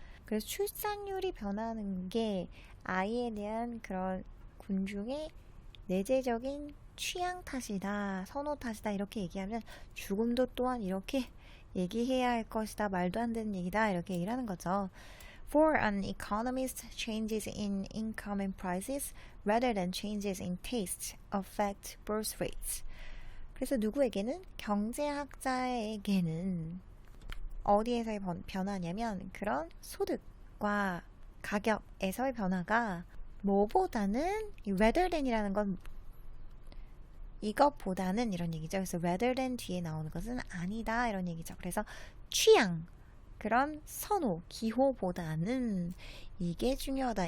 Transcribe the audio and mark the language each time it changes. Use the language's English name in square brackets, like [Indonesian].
[Korean] 그래서 출산율이 변하는 게 아이에 대한 그런 군중의 내재적인 취향 탓이다, 선호 탓이다 이렇게 얘기하면 죽음도 또한 이렇게 얘기해야 할 것이다, 말도 안 되는 얘기다 이렇게 얘기를 하는 거죠. [English] For an economist, changes in income and prices rather than changes in taste affect birth rates. [Korean] 그래서 누구에게는? 경제학자에게는 어디에서의 변화냐면 그런 소득과 가격에서의 변화가 뭐보다는 [English] rather than [Korean] 이라는 건 이것보다는 이런 얘기죠. 그래서 [English] rather than [Korean] 뒤에 나오는 것은 아니다 이런 얘기죠. 그래서 취향 그런 선호, 기호보다는 이게 중요하다.